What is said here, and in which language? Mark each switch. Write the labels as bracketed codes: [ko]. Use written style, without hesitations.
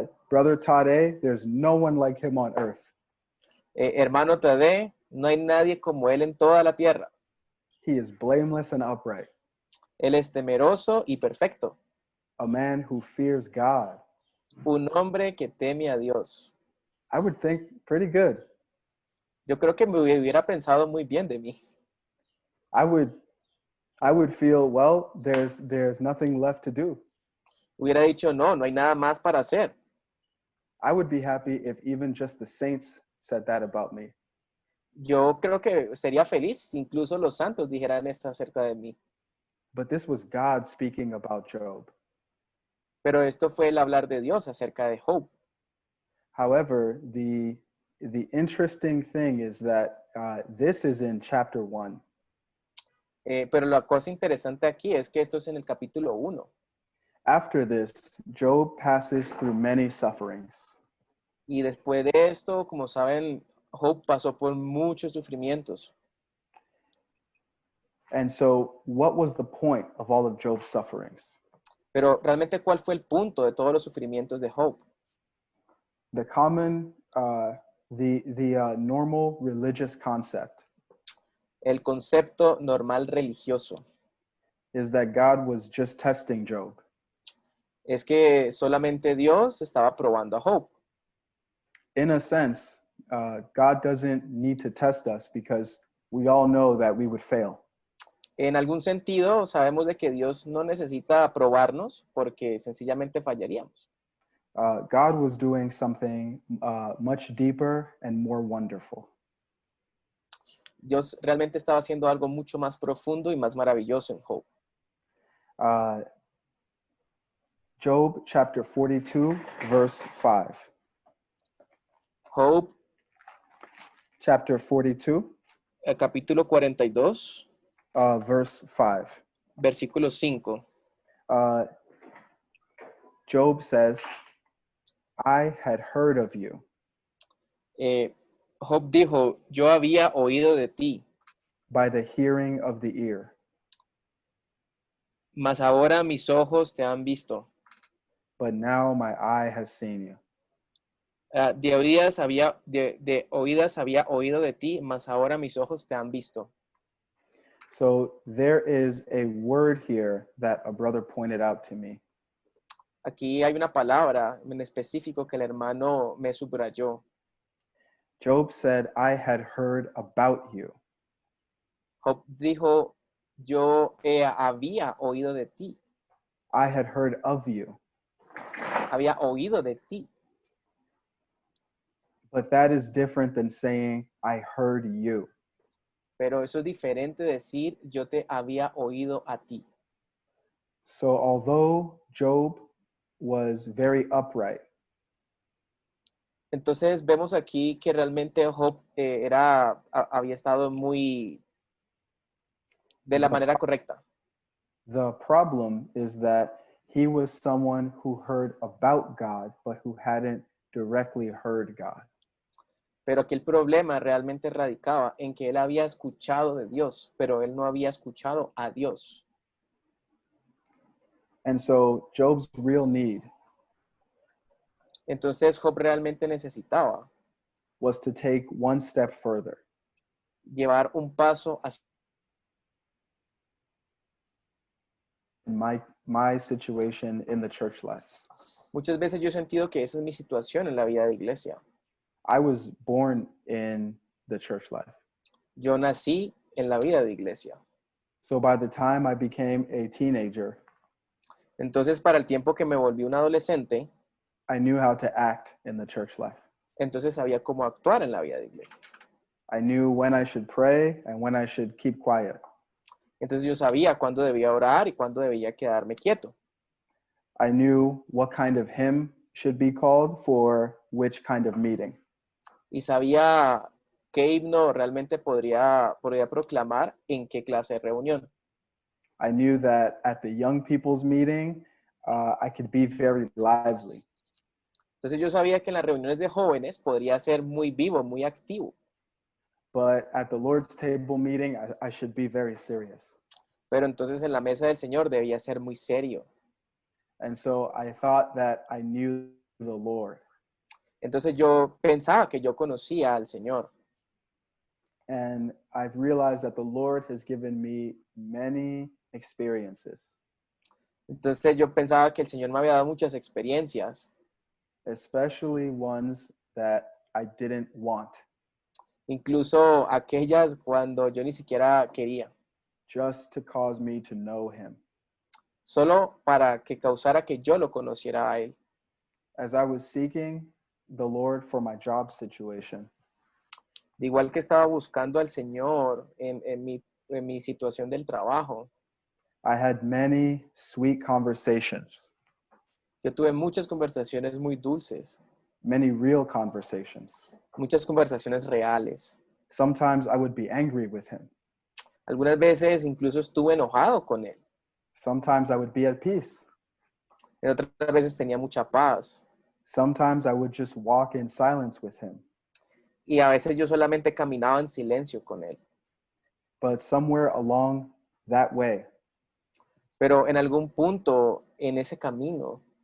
[en] Brother Tade, there's no one like him on earth. [es] Hermano Tade, no hay nadie como Él en toda la tierra. [en] He is blameless and upright. [es] Él es temeroso y perfecto. [en] A man who fears God. [es] Un hombre que teme a Dios. [en] I would think pretty good. [es] Yo creo que me hubiera pensado muy bien de mí. [en] I would feel, well, there's nothing left to do. [es] Hubiera dicho, no hay nada más para hacer. [en] I would be happy if even just the saints said that about me. [es] Yo creo que sería feliz si incluso los santos dijeran esto acerca de mí. [en] But this was God speaking about Job. [es] Pero esto fue el hablar de Dios acerca de Job. [en] However, the interesting thing is that this is in chapter 1. [es] Pero la cosa interesante aquí es que esto es en el capítulo 1. [en] After this, Job passes through many sufferings. [es] Y después de esto, como saben, Job pasó por muchos sufrimientos. [en] And so, what was the point of all of Job's sufferings? [es] Pero realmente, ¿cuál fue el punto de todos los sufrimientos de Job? [en] The common, normal religious concept [es] El concepto normal religioso [en] is that God was just testing Job. [es] es que solamente Dios estaba probando a Job. [en] In a sense, God doesn't need to test us because we all know that we would fail. [es] En algún sentido, sabemos de que Dios no necesita probarnos porque sencillamente fallaríamos. [en] God was doing something much deeper and more wonderful. [es] Dios realmente estaba haciendo algo mucho más profundo y más maravilloso en Job. [en] Job chapter 42, verse 5. Job, Chapter 42, [es] capítulo 42, [en] verse 5. [es] versículo 5. [en] Job says, I had heard of you, [es] Job dijo, yo había oído de ti, [en] by the hearing of the ear, [es] mas ahora mis ojos te han visto. [en] but now my eye has seen you. [es] De oídas había oído de ti, mas ahora mis ojos te han visto. [en] So there is a word here that a brother pointed out to me. [es] Aquí hay una palabra en específico que el hermano me subrayó. [en] Job said, I had heard about you. [es] Job dijo, yo había oído de ti, [en] I had heard of you. [es] había oído de ti. [en] But that is different than saying, I heard you. [es] Pero eso es diferente de decir, yo te había oído a ti. [en] So although Job was very upright, [es] Entonces vemos aquí que realmente Job había estado muy de la manera correcta. [en] the problem is that he was someone who heard about God, but who hadn't directly heard God. [es] Pero aquí el problema realmente radicaba en que él había escuchado de Dios, pero él no había escuchado a Dios. [en] And so Job's real need [es] Entonces Job realmente necesitaba [en] was to take one step further. [es] llevar un paso hacia [en] My situation in the church life. [es] Muchas veces yo he sentido que esa es mi situación en la vida de iglesia. [en] I was born in the church life. [es] Yo nací en la vida de iglesia. [en] So by the time I became a teenager, [es] Entonces, para el tiempo que me volví un adolescente, [en] I knew how to act in the church life. [es] entonces sabía cómo actuar en la vida de iglesia. [en] I knew when I should pray and when I should keep quiet. [es] Entonces yo sabía cuándo debía orar y cuándo debía quedarme quieto. [en] I knew what kind of hymn should be called for which kind of meeting. [es] Y sabía qué himno realmente podría proclamar en qué clase de reunión. [en] I knew that at the young people's meeting, I could be very lively. [es] Entonces yo sabía que en las reuniones de jóvenes podría ser muy vivo, muy activo. [en] But at the Lord's table meeting, I should be very serious. [es] Pero entonces en la mesa del Señor debía ser muy serio. [en] And so I thought that I knew the Lord. [es] Entonces yo pensaba que yo conocía al Señor. [en] And I've realized that the Lord has given me many experiences, [es] Entonces yo pensaba que el Señor me había dado muchas experiencias, [en] especially ones that I didn't want, [es] incluso aquellas cuando yo ni siquiera quería, [en] just to cause me to know him. [es] solo para que causara que yo lo conociera a Él. [en] As I was seeking the Lord for my job situation, [es] De igual que estaba buscando al Señor en mi situación del trabajo, [en] I had many sweet conversations, [es] yo tuve muchas conversaciones muy dulces, [en] many real conversations. [es] muchas conversaciones reales. [en] Sometimes I would be angry with him. [es] Algunas veces incluso estuve enojado con Él. [en] Sometimes I would be at peace. [es] En otras veces tenía mucha paz. [en] Sometimes I would just walk in silence with him. [es] Y a veces yo solamente caminaba en silencio con Él. [en] But somewhere along that way, [es] Pero en algún punto en ese camino,